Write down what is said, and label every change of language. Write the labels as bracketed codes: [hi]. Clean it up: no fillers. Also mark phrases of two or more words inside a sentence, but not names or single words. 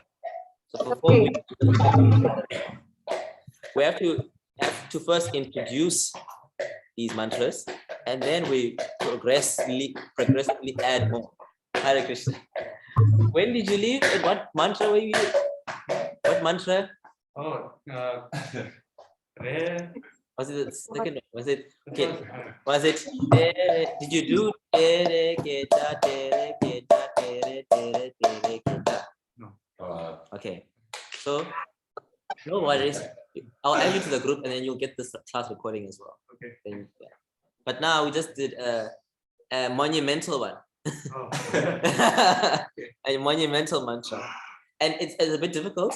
[en] So for 4 weeks, we have to first introduce these mantras, and then we progressively add more. [sa] Hare Krishna. [en] When did you leave? And what mantra were you? What mantra? Oh, tere. Was it the second one? Was it okay? Was it tere? Did you do tere kheta tere kheta tere tere tere kheta? No. Okay. So no worries. I'll add you to the group, and then you'll get this class recording as well. Okay. Then, yeah. But now we just did a monumental one. Oh. A monumental mantra, and it's a bit difficult.